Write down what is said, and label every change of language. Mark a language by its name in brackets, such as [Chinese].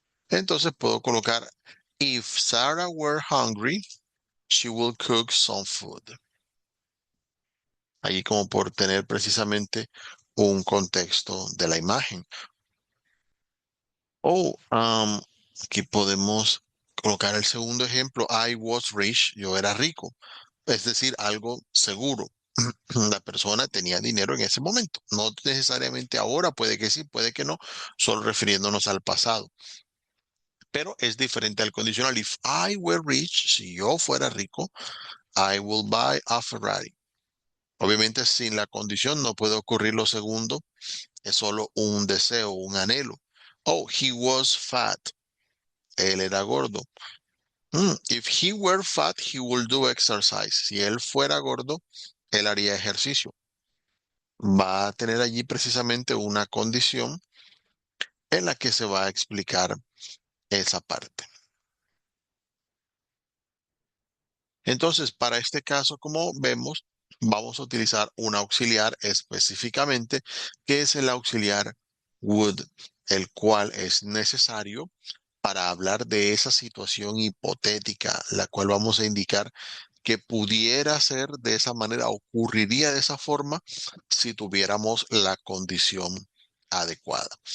[Spanish] Entonces puedo colocar, [English] if Sarah were hungry, she will cook some food. [Spanish] Allí como por tener precisamente un contexto de la imagen. Oh, aquí podemos colocar el segundo ejemplo. [English] I was rich, [Spanish] yo era rico. Es decir, algo seguro. La persona tenía dinero en ese momento. No necesariamente ahora, puede que sí, puede que no, solo refiriéndonos al pasado. Pero es diferente al condicional. [English] If I were rich, [Spanish] si yo fuera rico, [English] I will buy a Ferrari. Obviamente sin la condición no puede ocurrir lo segundo, es solo un deseo, un anhelo. Oh, he was fat. [Spanish] Él era gordo. [English] If he were fat, he will do exercise. [Spanish] Si él fuera gordo, él haría ejercicio. Va a tener allí precisamente una condición en la que se va a explicar esa parte. Entonces, para este caso, como vemos, vamos a utilizar un auxiliar específicamente, que es el auxiliar would, el cual es necesario para hablar de esa situación hipotética, la cual vamos a indicar que pudiera ser de esa manera, ocurriría de esa forma si tuviéramos la condición adecuada.